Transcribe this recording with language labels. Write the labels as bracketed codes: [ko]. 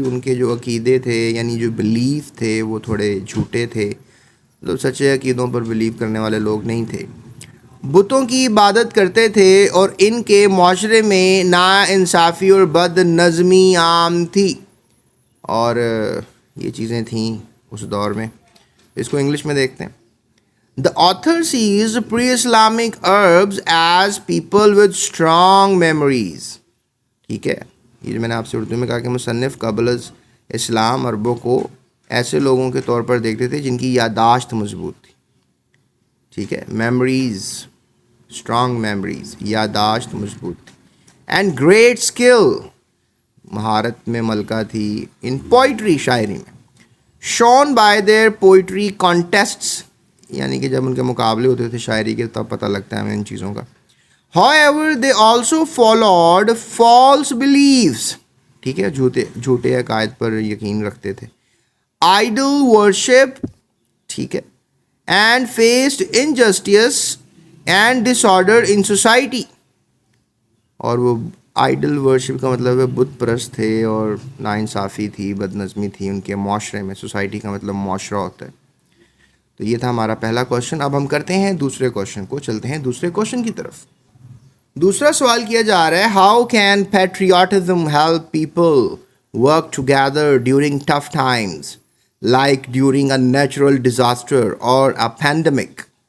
[ur] ان کے جو عقیدے تھے یعنی جو بلیف تھے وہ تھوڑے جھوٹے تھے، مطلب سچے عقیدوں پر بلیو کرنے والے لوگ نہیں تھے. بتوں کی عبادت کرتے تھے اور ان کے معاشرے میں ناانصافی اور بد نظمی عام تھی. اور یہ چیزیں تھیں اس دور میں. اس کو انگلش میں دیکھتے ہیں. [en] The author sees pre-Islamic Arabs as people with strong memories. [ur] ٹھیک ہے، یہ میں نے آپ سے اردو میں کہا کہ مصنف قبل اسلام عربوں کو ایسے لوگوں کے طور پر دیکھتے تھے جن کی یادداشت مضبوط تھی. ٹھیک ہے، میموریز، اسٹرانگ میموریز، یادداشت مضبوط تھی. [en] and great skill, [ur] مہارت میں ملکہ تھی [en] in poetry, [ur] شاعری میں. [en] shown by their poetry contests, [ur] یعنی کہ جب ان کے مقابلے ہوتے تھے شاعری کے تب پتہ لگتا ہے ہمیں ان چیزوں کا. [en] However, they also followed false beliefs. [ur] ٹھیک ہے، جھوٹے عقائد پر یقین رکھتے تھے. [en] Idol worship، [ur] ٹھیک ہے، [en] and faced injustice and disorder in society. [ur] اور وہ آئیڈل ورشپ کا مطلب ہے بت پرست تھے اور ناانصافی تھی، بد نظمی تھی ان کے معاشرے میں. سوسائٹی کا مطلب معاشرہ ہوتا ہے. تو یہ تھا ہمارا پہلا کوشچن. اب ہم کرتے ہیں دوسرے کوشچن کو، چلتے ہیں دوسرے کوشچن کی طرف. دوسرا سوال کیا جا رہا ہے، [en] How can patriotism help people work together during tough times like during a natural disaster اور a pandemic?